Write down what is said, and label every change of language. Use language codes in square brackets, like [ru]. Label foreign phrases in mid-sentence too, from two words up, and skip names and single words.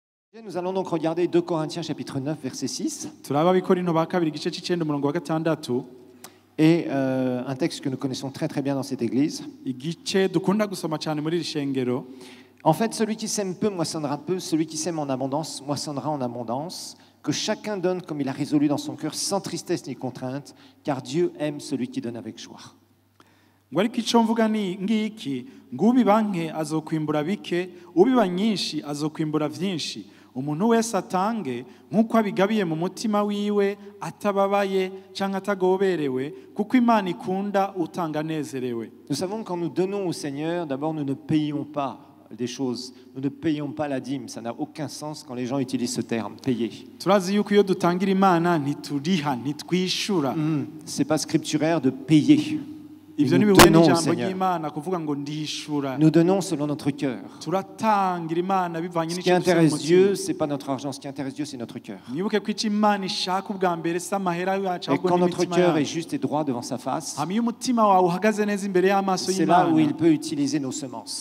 [fr] Nous allons donc regarder 2 Corinthiens chapitre 9 verset 6 et un texte que nous connaissons très très bien dans cette église. En fait, celui qui sème peu moissonnera peu, celui qui sème en abondance moissonnera en abondance. Que chacun donne comme il a résolu dans son cœur, sans tristesse ni contrainte, car Dieu aime celui qui donne avec joie. [rn] Ariko icyo mvuga ni ngiki ngubiba nke azokwimbura bike ubiba nyinshi azokwimbura vyinshi umuntu wese atange nkuko abigabiye mu mutima wiwe atababaye canke atagoberewe kuko Imana ikunda utanga nezerewe. [fr] Nous savons que quand nous donnons au Seigneur, d'abord nous ne payons pas des choses, nous ne payons pas la dîme, ça n'a aucun sens quand les gens utilisent ce terme, payer. [rn] Turazi yuko iyo dutangira Imana ntituriha ntitwishura. [fr] C'est pas scripturaire de payer. Nous donnons au Seigneur. Nous donnons selon notre cœur. Ce qui intéresse Dieu, ce n'est pas notre argent. Ce qui intéresse Dieu, c'est notre cœur. Et quand notre cœur est juste et droit devant sa face, c'est là où il peut utiliser nos semences.